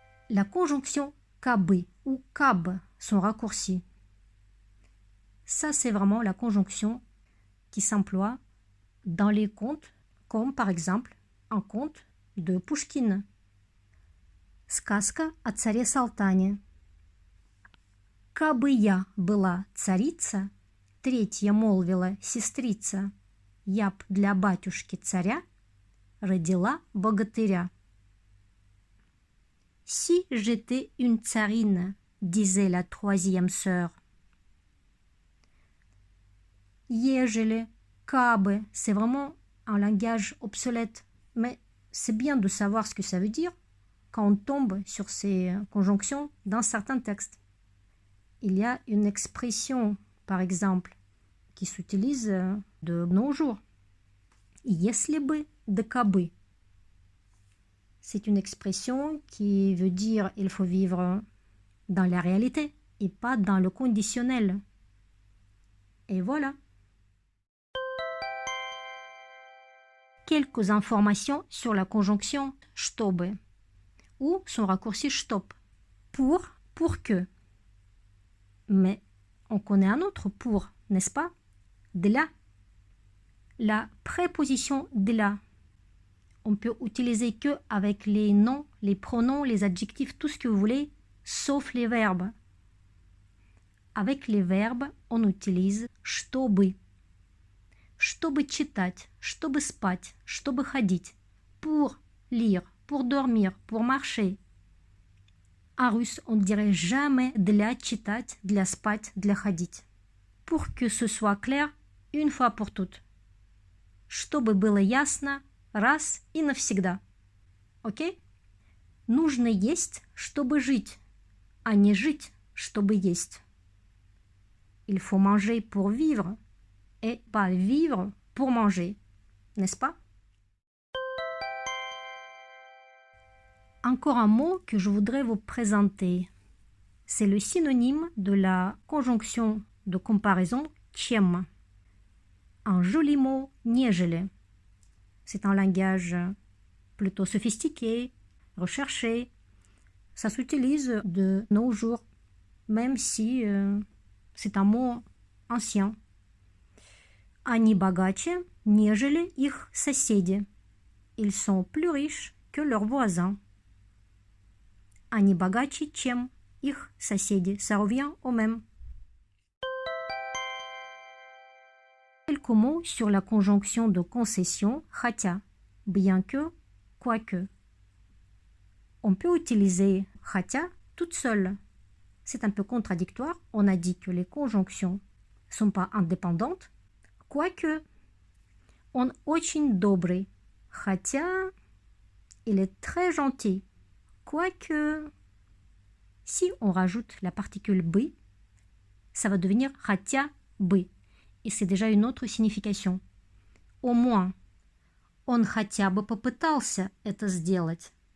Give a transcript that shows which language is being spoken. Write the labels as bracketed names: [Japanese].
[French] La conjonction кабы ou каб, son raccourci. Ça, c'est vraiment la conjonction qui s'emploie dans les contes, comme par exemple un conte de Пушкина. [Russian] Сказка о царе Салтане. Кабы я была царица, третья молвила сестрица, я б для батюшки царя родила богатыря. [French] Si j'étais une tsarine, disait la troisième sœur. Ежели, кабы, c'est vraiment un langage obsolète, mais c'est bien de savoir ce que ça veut dire quand on tombe sur ces conjonctions dans certains textes. Il y a une expression, par exemple, qui s'utilise de nos jours. [Russian] Если бы, de кабы. [French] C'est une expression qui veut dire il faut vivre dans la réalité et pas dans le conditionnel. Et voilà. Quelques informations sur la conjonction чтобы ou son raccourci чтоб. Pour que. Mais on connaît un autre pour, n'est-ce pas? [Russian] Для. [French] La préposition для. On peut utiliser que avec les noms, les pronoms, les adjectifs, tout ce que vous voulez, sauf les verbes. Avec les verbes, on utilise чтобы. [Russian] Чтобы читать, чтобы спать, чтобы ходить. [French] Pour lire, pour dormir, pour marcher. En russe, on ne dirait jamais [Russian] для читать, для спать, для ходить. [French] Pour que ce soit clair, une fois pour toutes. [Russian] Чтобы было ясно, раз и навсегда. Окей? Нужно есть, чтобы жить, а не жить, чтобы есть. [French] Il faut manger pour vivre et pas vivre pour manger, n'est-ce pas? Encore un mot que je voudrais vous présenter. C'est le synonyme de la conjonction de comparaison чем. Un joli mot, нежели. C'est un langage plutôt sophistiqué, recherché. Ça s'utilise de nos jours, même si c'est un mot ancien. [Russian] Они богаче, нежели их соседи. [French] Ils sont plus riches que leurs voisins. [Russian] Они богаче, чем их соседи. [French] Ça revient au même. Quelques mots sur la conjonction de concession хотя, bien que, quoique. On peut utiliser хотя toute seule. C'est un peu contradictoire. On a dit que les conjonctions ne sont pas indépendantes. [Russian] Quoique, он очень добрый. [French] Хотя, il est très gentil. Quoique, si on rajoute la particule бы, ça va devenir хотя бы. Et c'est déjà une autre signification. Au moins, [Russian] он хотя бы попытался это сделать.